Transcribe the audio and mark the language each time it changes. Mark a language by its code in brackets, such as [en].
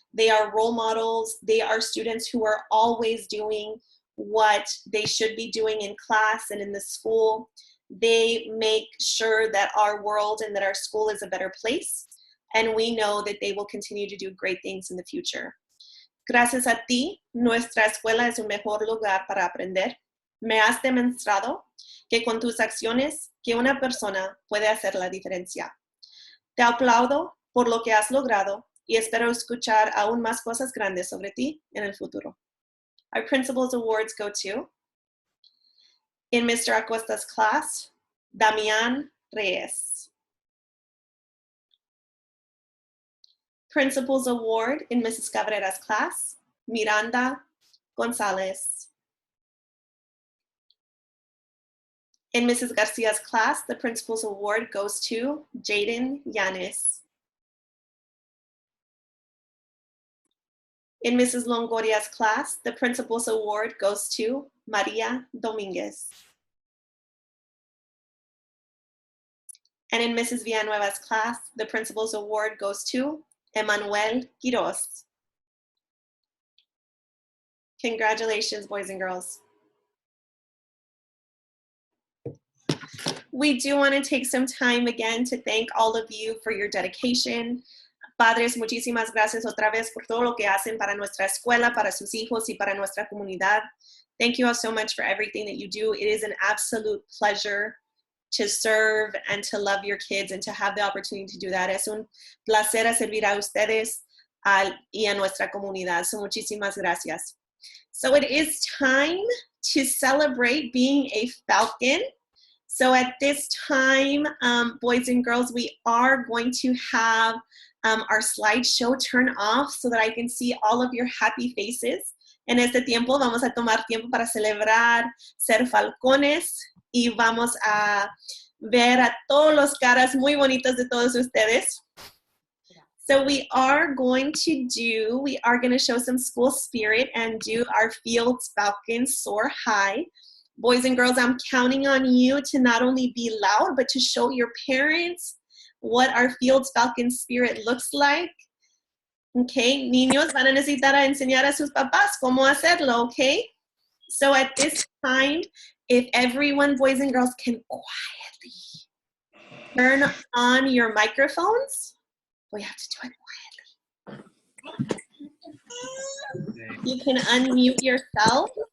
[en] They are role models. They are students who are always doing what they should be doing in class and in the school. They make sure that our world and that our school is a better place, and we know that they will continue to do great things in the future. [es] Gracias a ti, nuestra escuela es un mejor lugar para aprender. Me has demostrado que con tus acciones, que una persona puede hacer la diferencia. Te aplaudo por lo que has logrado y espero escuchar aún más cosas grandes sobre ti en el futuro. [en] Our Principals Awards go to, in Mr. Acosta's class, Damian Reyes. Principals Award in Mrs. Cabrera's class, Miranda Gonzalez. In Mrs. Garcia's class, the Principals Award goes to Jaden Yanis. In Mrs. Longoria's class, the Principals Award goes to Maria Dominguez. And in Mrs. Villanueva's class, the Principal's Award goes to Emmanuel Quiroz. Congratulations, boys and girls. We do want to take some time again to thank all of you for your dedication. [es] Padres, muchísimas gracias otra vez por todo lo que hacen para nuestra escuela, para sus hijos y para nuestra comunidad. [en] Thank you all so much for everything that you do. It is an absolute pleasure to serve and to love your kids and to have the opportunity to do that. [es] Es un placer servir a ustedes y a nuestra comunidad. So muchísimas gracias. [en] So it is time to celebrate being a Falcon. So at this time, boys and girls, we are going to have our slideshow turn off so that I can see all of your happy faces. [es] En este tiempo vamos a tomar tiempo para celebrar ser falcones y vamos a ver a todos los caras muy bonitas de todos ustedes. [en] So we are going to show some school spirit and do our Fields Falcons Soar High. Boys and girls, I'm counting on you to not only be loud, but to show your parents what our Fields Falcon spirit looks like. [es] Okay, niños van a necesitar a enseñar a sus papás cómo hacerlo, okay? [en] So at this time, if everyone, boys and girls, can quietly turn on your microphones. We have to do it quietly. You can unmute yourself.